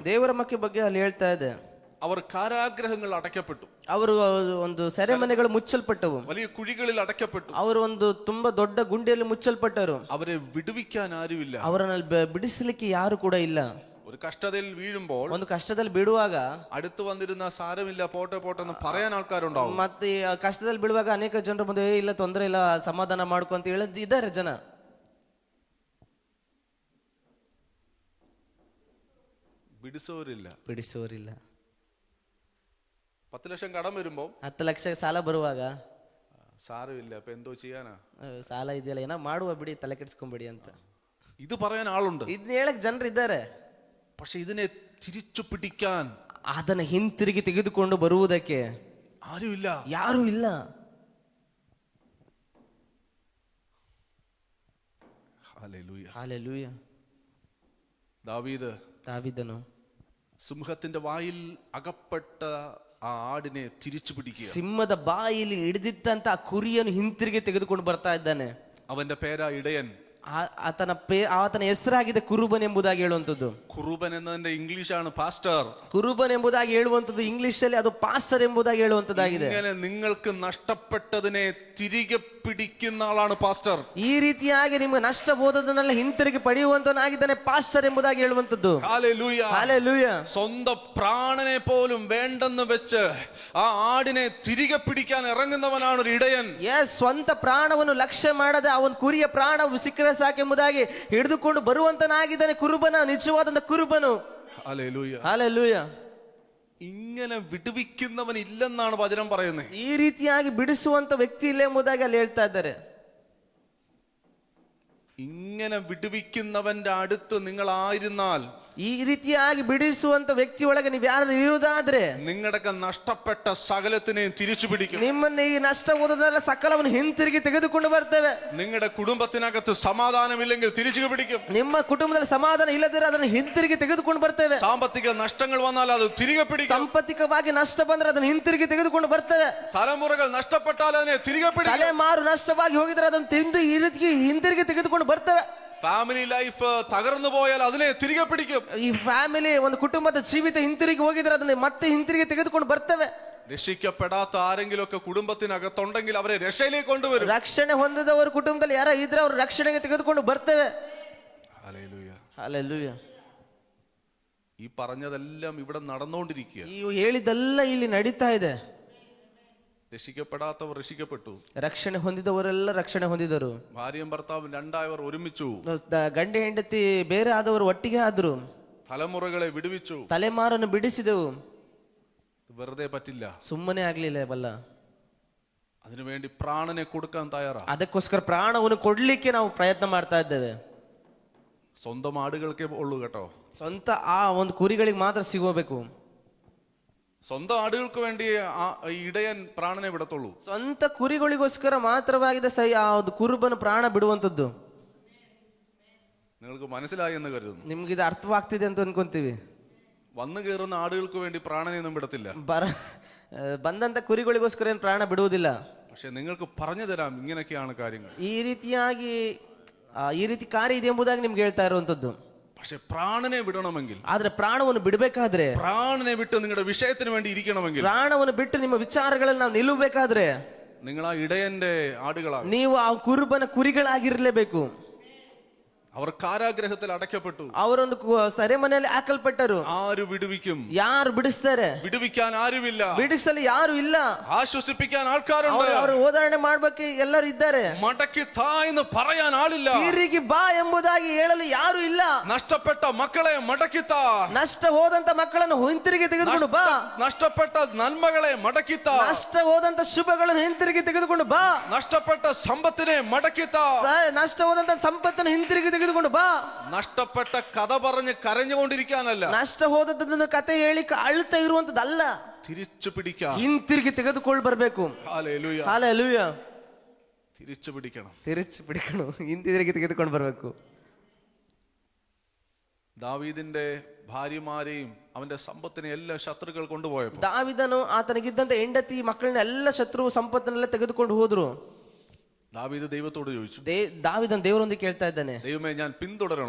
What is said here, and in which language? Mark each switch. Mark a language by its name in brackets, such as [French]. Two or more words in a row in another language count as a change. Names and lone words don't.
[Kannada] ದೇವರ ಮಕ್ಕಳ ಬಗ್ಗೆ ಅಲ್ಲಿ ಹೇಳ್ತಾ ಇದೆ. [Malayalam] അവർ കാരാഗ്രഹങ്ങൾ അടയ്ക്കപ്പെട്ടു. [Kannada] ಅವರು ಒಂದು ಸೆರೆಮನೆಗಳು ಮುಚ್ಚಲ್ಪಟ್ಟವು. [Malayalam] വലിയ കുഴികളിൽ അടയ്ക്കപ്പെട്ടു. [Kannada] ಅವರು ಒಂದು ತುಂಬಾ ದೊಡ್ಡ ಗುಂಡಿಯಲ್ಲಿ ಮುಚ್ಚಲ್ಪಟ್ಟರು. [Malayalam] അവരെ വിടുവിക്കാൻ ആരുമില്ല. [Kannada] ಅವರನ್ನು ಬಿಡಿಸಲಿಕ್ಕೆ ಯಾರು ಕೂಡ ಇಲ್ಲ. [Malayalam] ഒരു കഷ്ടതയിൽ വീഴുമ്പോൾ, [Kannada] ಒಂದು ಕಷ್ಟದಲ್ಲಿ ಬೀಳುವಾಗ [Malayalam] അടുത്ത് വന്നിരുന്ന സാരമില്ല പോട്ടെ പോട്ടെ എന്ന് പറയാൻ ആൾക്കാരുണ്ടാവും. [Kannada] ಮತ್ತೆ ಆ ಕಷ್ಟದಲ್ಲಿ ಬೀಳುವಾಗ ಅನೇಕ ಜನರು ಮುಂದೆ ಇಲ್ಲ ತೊಂದರೆ ಇಲ್ಲ ಸಮಾಧಾನ ಮಾಡ್ಕೊ ಅಂತ ಹೇಳಿದ್ ಇದ್ದಾರೆ ಜನ. ಬಿಡಿಸೋರಿಲ್ಲ. [Malayalam] 10 ലക്ഷം കടം വരുമ്പോ [Kannada] 10 ಲಕ್ಷ ಸಾಲ ಬರುವಾಗ [Malayalam] സാരമില്ല അപ്പൊ എന്തോ ചെയ്യാനാ, [Kannada] ಸಾಲ ಇದೆಯಲ್ಲ ಏನೋ ಮಾಡುವ ಬಿಡಿ, ತಲೆ ಕೆಡಿಸ್ಕೊಂಬಿಡಿ ಅಂತ [Malayalam] ഇത് പറയാൻ ആളുണ്ട്. [Kannada] ಇದನ್ನ ಹೇಳಕ್ ಜನರು ಇದ್ದಾರೆ. [Malayalam] പക്ഷെ ഇതിനെ തിരിച്ചു പിടിക്കാൻ, [Kannada] ಅದನ್ನ ಹಿಂತಿರುಗಿ ತೆಗೆದುಕೊಂಡು ಬರುವುದಕ್ಕೆ [Malayalam] ആരുമില്ല, [Kannada] ಯಾರು ಇಲ್ಲ. [Malayalam] ഹല്ലേലൂയ. [Kannada] ಹಾಲೆಲೂಯ. [Malayalam] ദാവീദನು സിംഹത്തിന്റെ വായിൽ അകപ്പെട്ട ആ ആടിനെ തിരിച്ചു പിടിക്കുക. [Kannada] ಸಿಂಹದ ಬಾಯಿಲಿ ಹಿಡಿದಿತ್ತಂತ ಆ ಕುರಿಯನ್ನು ಹಿಂತಿರುಗಿ ತೆಗೆದುಕೊಂಡು ಬರ್ತಾ ಇದ್ದಾನೆ. [Malayalam] അവന്റെ പേരാ ഇടയൻ. [Kannada] ಆತನ ಹೆಸರಾಗಿದೆ ಕುರುಬನ್ ಎಂಬುದಾಗಿ ಹೇಳುವಂಥದ್ದು. [Malayalam] കുറുബൻ എന്നതിന്റെ ഇംഗ്ലീഷാണ് പാസ്റ്റർ. [Kannada] ಕುರುಬನ್ ಎಂಬುದಾಗಿ ಹೇಳುವಂಥದ್ದು ಇಂಗ್ಲಿಷ್ ಅಲ್ಲಿ ಅದು ಪಾസ്റ്റರ್ ಎಂಬುದಾಗಿ ಹೇಳುವಂತದ್ದಾಗಿದೆ. [Malayalam] ഇങ്ങനെ നിങ്ങൾക്ക് നഷ്ടപ്പെട്ടതിനെ തിരികെ പിടിക്കുന്ന ആളാണ് പാസ്റ്റർ. [Kannada] ಈ ರೀತಿಯಾಗಿ ನಿಮಗೆ ನಷ್ಟ ಹೋದದನ್ನೆಲ್ಲ ಹಿಂತಿರುಗಿ ಪಡೆಯುವಂತನಾಗಿದ್ದಾನೆ ಪಾസ്റ്റರ್ ಎಂಬುದಾಗಿ ಹೇಳುವಂಥದ್ದು. [Malayalam] ഹല്ലേലൂയ. [Kannada] ಹಾಲೆಲೂಯ. [Malayalam] സ്വന്തം പ്രാണനെ പോലും വേണ്ടെന്ന് വെച്ച് ആ ആടിനെ തിരികെ പിടിക്കാൻ ഇറങ്ങുന്നവനാണ് ഒരു ഇടയൻ. [Kannada] ಸ್ವಂತ ಪ್ರಾಣವನ್ನು ಲಕ್ಷ್ಯ ಮಾಡದೆ ಅವನ ಕುರಿಯ ಪ್ರಾಣ ಸಿಕ್ಕರೆ ಸಾಕೆಂಬುದಾಗಿ ಹಿಡಿದುಕೊಂಡು ಬರುವಂತನಾಗಿದ್ದಾನೆ ಕುರುಬನ, ನಿಜವಾದಂತ ಕುರುಬನು. [Malayalam] ഹല്ലേലൂയ. [Kannada] ಹಾಲೆಲೂಯ. [Malayalam] ഇങ്ങനെ വിടുവിക്കുന്നവൻ ഇല്ലെന്നാണ് വചനം പറയുന്നത്. [Kannada] ಈ ರೀತಿಯಾಗಿ ಬಿಡಿಸುವಂತ ವ್ಯಕ್ತಿ ಇಲ್ಲ ಎಂಬುದಾಗಿ ಅಲ್ಲಿ ಹೇಳ್ತಾ ಇದ್ದಾರೆ. [Malayalam] ഇങ്ങനെ വിടുവിക്കുന്നവന്റെ അടുത്ത് നിങ്ങൾ ആയിരുന്നാൽ, [Kannada] ಈ ರೀತಿಯಾಗಿ ಬಿಡಿಸುವಂತ ವ್ಯಕ್ತಿ ಒಳಗೆ ನೀವು ಯಾರು ಇರುವುದಾದ್ರೆ, [Malayalam] നിങ്ങളുടെ നഷ്ടപ്പെട്ട സകലത്തിനെയും തിരിച്ചു പിടിക്കും. [Kannada] ನಿಮ್ಮನ್ನ ಈ ನಷ್ಟ ಹೋದದೆಲ್ಲ ಸಕಲವನ್ನು ಹಿಂತಿರುಗಿ ತೆಗೆದುಕೊಂಡು ಬರ್ತೇವೆ. [Malayalam] നിങ്ങളുടെ കുടുംബത്തിനകത്ത് സമാധാനമില്ലെങ്കിൽ തിരിച്ചു പിടിക്കും. [Kannada] ನಿಮ್ಮ ಕುಟುಂಬದಲ್ಲಿ ಸಮಾಧಾನ ಇಲ್ಲದಿರ ಅದನ್ನು ಹಿಂತಿರುಗಿ ತೆಗೆದುಕೊಂಡು ಬರ್ತೇವೆ. [Malayalam] സാമ്പത്തിക നഷ്ടങ്ങൾ വന്നാൽ അത് തിരികെ പിടിക്കും. [Kannada] ಸಾಂಪತ್ತಿಕವಾಗಿ ನಷ್ಟ ಬಂದ್ರೆ ಅದನ್ನು ಹಿಂತಿರುಗಿ ತೆಗೆದುಕೊಂಡು ಬರ್ತೇವೆ. [Malayalam] തലമുറകൾ നഷ്ടപ്പെട്ടാൽ അതിനെ തിരികെ പിടിക്കും. [Kannada] ತಲೆಮಾರು ನಷ್ಟವಾಗಿ ಹೋಗಿದ್ರೆ ಅದನ್ನು ತಿಂದು ಈ ರೀತಿ ಹಿಂತಿರುಗಿ ತೆಗೆದುಕೊಂಡು ಬರ್ತೇವೆ. [English] family life [Malayalam] തകർന്നു പോയാൽ അതിനെ തിരികെ പിടിക്കും. [Kannada] ಈ ಫ್ಯಾಮಿಲಿ ಒಂದು ಕುಟುಂಬದ ಜೀವಿತ ಹಿಂತಿರುಗಿ ಹೋಗಿದ್ರೆ ಅದನ್ನ ಮತ್ತೆ ಹಿಂತಿರುಗಿ ತೆಗೆದುಕೊಂಡು ಬರ್ತೇವೆ. [Malayalam] രക്ഷിക്കപ്പെടാത്ത ആരെങ്കിലും ഒക്കെ കുടുംബത്തിനകത്തുണ്ടെങ്കിൽ അവരെ രക്ഷയിലേക്ക് കൊണ്ടുവരും. [Kannada] ರಕ್ಷಣೆ ಹೊಂದದವರು ಕುಟುಂಬದಲ್ಲಿ ಯಾರೋ ಇದ್ರೆ ಅವರು ರಕ್ಷಣೆಗೆ ತೆಗೆದುಕೊಂಡು ಬರ್ತೇವೆ. [Malayalam] ഹല്ലേലൂയ. [Kannada] ಹಾಲೆಲೂಯ. [Malayalam] ഈ പറഞ്ഞതെല്ലാം ഇവിടെ നടന്നുകൊണ്ടിരിക്കുക. [Kannada] ಈ ಹೇಳಿದೆಲ್ಲ ಇಲ್ಲಿ ನಡೀತಾ ಇದೆ. [Malayalam] രക്ഷിക്കപ്പെടാത്തവർ രക്ഷിക്കപ്പെട്ടു. [Kannada] ರಕ್ಷಣೆ ಹೊಂದಿದವರೆಲ್ಲ ರಕ್ಷಣೆ ಹೊಂದಿದರು. [Malayalam] ഭാര്യയും ഭർത്താവും രണ്ടായവർ ഒരുമിച്ചു. [Kannada] ಗಂಡ ಹೆಂಡತಿ ಬೇರೆ ಆದವರು ಒಟ್ಟಿಗೆ ಆದ್ರು. [Malayalam] തലമുറകളെ വിടുവിച്ചു. [Kannada] ತಲೆಮಾರನ್ನು ಬಿಡಿಸಿದೆವು. [Malayalam] വെറുതെ പറ്റില്ല, [Kannada] ಸುಮ್ಮನೆ ಆಗ್ಲಿಲ್ಲ ಬಲ್ಲ. [Malayalam] അതിനുവേണ്ടി പ്രാണനെ കൊടുക്കാൻ തയ്യാറാ. [Kannada] ಅದಕ್ಕೋಸ್ಕರ ಪ್ರಾಣವನ್ನು ಕೊಡ್ಲಿಕ್ಕೆ ನಾವು ಪ್ರಯತ್ನ ಮಾಡ್ತಾ ಇದ್ದೇವೆ. [Malayalam] സ്വന്തം ആടുകൾക്കേ ഉള്ളൂ കേട്ടോ. [Kannada] ಸ್ವಂತ ಆ ಒಂದು ಕುರಿಗಳಿಗೆ ಮಾತ್ರ ಸಿಗೋಬೇಕು. [Malayalam] സ്വന്തം ആടുകൾക്ക് വേണ്ടി ഈ ഇടയൻ പ്രാണനെ വിടത്തുള്ളൂ. [Kannada] ಸ್ವಂತ ಕುರಿಗಳಿಗೋಸ್ಕರ ಮಾತ್ರವಾಗಿದೆ ಸೈ ಆ ಒಂದು ಕುರುಬನು ಪ್ರಾಣ ಬಿಡುವಂತದ್ದು. [Malayalam] നിങ്ങൾക്ക് മനസ്സിലായി എന്ന് കരുതുന്നു. [Kannada] ನಿಮ್ಗೆ ಇದು ಅರ್ಥವಾಗ್ತಿದೆ ಅಂತ ಅನ್ಕೊಂತೀವಿ. [Malayalam] വന്നു കയറുന്ന ആടുകൾക്ക് വേണ്ടി പ്രാണനെയൊന്നും വിടത്തില്ല. [Kannada] ಬಂದಂತ ಕುರಿಗಳಿಗೋಸ್ಕರ ಏನು ಪ್ರಾಣ ಬಿಡುವುದಿಲ್ಲ. [Malayalam] പക്ഷെ നിങ്ങൾക്ക് പറഞ്ഞു തരാം ഇങ്ങനെയൊക്കെയാണ് കാര്യങ്ങൾ. [Kannada] ಈ ರೀತಿ ಕಾರ್ಯ ಇದೆ ಎಂಬುದಾಗಿ ನಿಮ್ಗೆ ಹೇಳ್ತಾ ಇರುವಂತದ್ದು. [Malayalam] പക്ഷെ പ്രാണനെ വിടണമെങ്കിൽ, [Kannada] ಆದ್ರೆ ಪ್ರಾಣವನ್ನು ಬಿಡಬೇಕಾದ್ರೆ, [Malayalam] പ്രാണനെ വിട്ട് നിങ്ങളുടെ വിഷയത്തിന് വേണ്ടി ഇരിക്കണമെങ്കിൽ, [Kannada] ಪ್ರಾಣವನ್ನು ಬಿಟ್ಟು ನಿಮ್ಮ ವಿಚಾರಗಳಲ್ಲಿ ನಾವು ನಿಲ್ಲಬೇಕಾದ್ರೆ [Malayalam] നിങ്ങൾ ആ ഇടയന്റെ ആടുകളാണ്. [Kannada] ನೀವು ಆ ಕುರುಬನ ಕುರಿಗಳಾಗಿರ್ಲೇಬೇಕು. [Malayalam] അവർ കാരാഗ്രഹത്തിൽ അടയ്ക്കപ്പെട്ടു. [Kannada] ಅವರೊಂದು ಸೆರೆಮನೆಯಲ್ಲಿ ಹಾಕಲ್ಪಟ್ಟರು. [Malayalam] ആര് വിടുവിക്കും? [Kannada] ಯಾರು ಬಿಡಿಸ್ತಾರೆ? [Malayalam] വിടുവിക്കാൻ ആരുമില്ല. [Kannada] ಬಿಡಿಸಲು ಯಾರು ಇಲ್ಲ. [Malayalam] ആശ്വസിപ്പിക്കാൻ ആൾക്കാരുണ്ട്. [Kannada] ಅವರು ಓದಾರಣೆ ಮಾಡ್ಬೇಕು ಎಲ್ಲರೂ ಇದ್ದಾರೆ. [Malayalam] മടക്കി താ എന്ന് പറയാൻ ആളില്ല. [Kannada] ತಿರುಗಿ ಬಾ ಎಂಬುದಾಗಿ ಹೇಳಲು ಯಾರು ಇಲ್ಲ. [Malayalam] നഷ്ടപ്പെട്ട മക്കളെ മടക്കി താ. [Kannada] ನಷ್ಟ ಹೋದಂತ ಮಕ್ಕಳನ್ನು ಹಿಂತಿರುಗಿ ತೆಗೆದುಕೊಂಡು ಬಾ. [Malayalam] നഷ്ടപ്പെട്ട നന്മകളെ മടക്കി താ. [Kannada] ನಷ್ಟ ಹೋದಂತ ಶುಭಗಳನ್ನು ಹಿಂತಿರುಗಿ ತೆಗೆದುಕೊಂಡು ಬಾ. [Malayalam] നഷ്ടപ്പെട്ട സമ്പത്തിനെ മടക്കി താ. [Kannada] ನಷ್ಟ ಹೋದಂತ ಸಂಪತ್ತನ್ನು ಹಿಂತಿರುಗಿ ತೆಗೆದುಕೊಂಡು ಬಾ. [Malayalam] നഷ്ടപ്പെട്ട കഥ പറഞ്ഞ് കരഞ്ഞുകൊണ്ടിരിക്കാനല്ല. [Kannada] ನಷ್ಟ ಹೋದದ್ದನ್ನು ಕತೆ ಹೇಳಿ ಅಳ್ತಾ ಇರುವಂತದ್ದಲ್ಲ. [Malayalam] തിരിച്ചു പിടിക്കാം. [Kannada] ಹಿಂತಿರುಗಿ ತೆಗೆದುಕೊಂಡು ಬರಬೇಕು. [Malayalam] ഹല്ലേലൂയ, [Kannada] ಹಲ್ಲೆಲೂಯಾ. [Malayalam] തിരിച്ചു പിടിക്കണം. [Kannada] ತಿರುಚಿ ಬಿಡಿಕೊಂಡು ಹಿಂತಿರುಗಿ ತೆಗೆದುಕೊಂಡು ಬರಬೇಕು. [Malayalam] ദാവീദിന്റെ ഭാര്യമാരെയും അവന്റെ സമ്പത്തിനെ എല്ലാ ശത്രുക്കൾ കൊണ്ടുപോയപ്പോൾ [Kannada] ದಾವಿದನು ಆತನಿಗಿದ್ದಂತ ಹೆಂಡತಿ ಮಕ್ಕಳನ್ನ ಎಲ್ಲ ಶತ್ರು ಸಂಪತ್ತನ್ನೆಲ್ಲ ತೆಗೆದುಕೊಂಡು ಹೋದ್ರು. [Malayalam] ദാവീദ് ദൈവത്തോട് ചോദിച്ചു, [Kannada] ದಾವಿದನ್ ದೇವರೊಂದಿಗೆ ಕೇಳ್ತಾ ಇದ್ದಾನೆ, [Malayalam] ദൈവമേ ഞാൻ പിന്തുടരണോ?